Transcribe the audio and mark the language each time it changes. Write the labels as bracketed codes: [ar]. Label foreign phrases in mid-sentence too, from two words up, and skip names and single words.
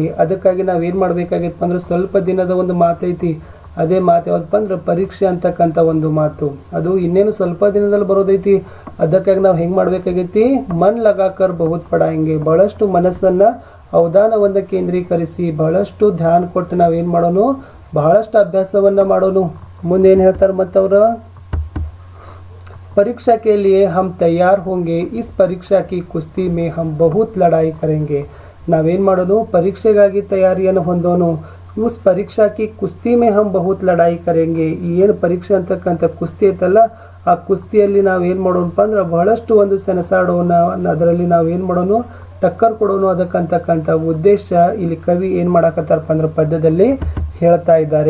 [kn] ಅದಕ್ಕಾಗಿ ನಾವು ಏನು ಮಾಡಬೇಕಾಗಿತ್ತು ಅಂದ್ರೆ ಸ್ವಲ್ಪ ದಿನದ ಒಂದು ಮಾತೈತಿ, ಅದೇ ಮಾತು ಯಾವ್ದಪ್ಪ ಅಂದ್ರೆ ಪರೀಕ್ಷೆ ಅಂತಕ್ಕಂಥ ಒಂದು ಮಾತು. ಅದು ಇನ್ನೇನು ಸ್ವಲ್ಪ ದಿನದಲ್ಲಿ ಬರೋದೈತಿ. ಅದಕ್ಕಾಗಿ ನಾವು ಹೆಂಗೆ ಮಾಡಬೇಕಾಗೈತಿ, [hi] मन लगाकर बहुत पढ़ेंगे, [kn] ಬಹಳಷ್ಟು ಮನಸ್ಸನ್ನು ಅವಧಾನವನ್ನು ಕೇಂದ್ರೀಕರಿಸಿ ಬಹಳಷ್ಟು ಧ್ಯಾನ ಕೊಟ್ಟು ನಾವೇನು ಮಾಡೋನು, ಬಹಳಷ್ಟು ಅಭ್ಯಾಸವನ್ನು ಮಾಡೋನು. ಮುಂದೆ ಏನು ಹೇಳ್ತಾರೆ ಮತ್ತವ್ರು, [hi] परीक्षा के लिए हम तैयार होंगे, इस परीक्षा की कुश्ती में हम बहुत लड़ाई करेंगे. [kn] ನಾವೇನು ಮಾಡೋನು, ಪರೀಕ್ಷೆಗಾಗಿ ತಯಾರಿಯನ್ನು ಹೊಂದೋನು. [hi] उस परीक्षा की कुश्ती में हम बहुत लड़ाई करेंगे. [kn] ಏನು ಪರೀಕ್ಷೆ ಅಂತಕ್ಕಂಥ ಕುಸ್ತಿ ಐತಲ್ಲ, ಆ ಕುಸ್ತಿಯಲ್ಲಿ ನಾವೇನು ಮಾಡೋಣಪ್ಪ ಅಂದ್ರೆ ಬಹಳಷ್ಟು ಒಂದು ಸೆಣಸಾಡೋಣ, ಅದರಲ್ಲಿ ನಾವೇನು ಮಾಡೋನು, ಟಕ್ಕರ್ ಕೊಡೋನು. ಅದಕ್ಕಂತಕ್ಕಂಥ ಉದ್ದೇಶ ಇಲ್ಲಿ ಕವಿ ಏನು ಮಾಡಕತ್ತಾರಪ್ಪ ಅಂದ್ರೆ ಪದ್ಯದಲ್ಲಿ ಹೇಳ್ತಾ ಇದ್ದಾರೆ.